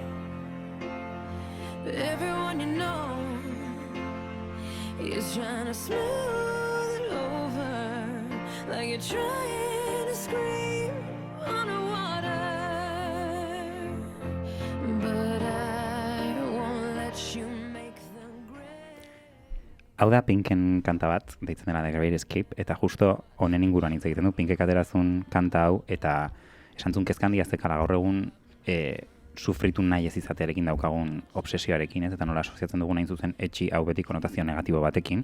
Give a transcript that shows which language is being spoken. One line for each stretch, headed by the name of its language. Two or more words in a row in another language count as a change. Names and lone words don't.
English: But everyone you know is trying to smooth it over, like you're trying to scream underwater. But I won't let you make them gray.
Basque: Hau da Pinken kanta bat, deitzen dela The Great Escape, eta justo honen inguruan hitz egiten du. Pinkek aterazun kanta hau, eta esantzun kezkandia zekala gaur egun sufritu nahi ez izatearekin daukagun obsesioarekin, ez, eta nola asoziatzen dugun hain zuzen etxi hau beti konotazio negatibo batekin.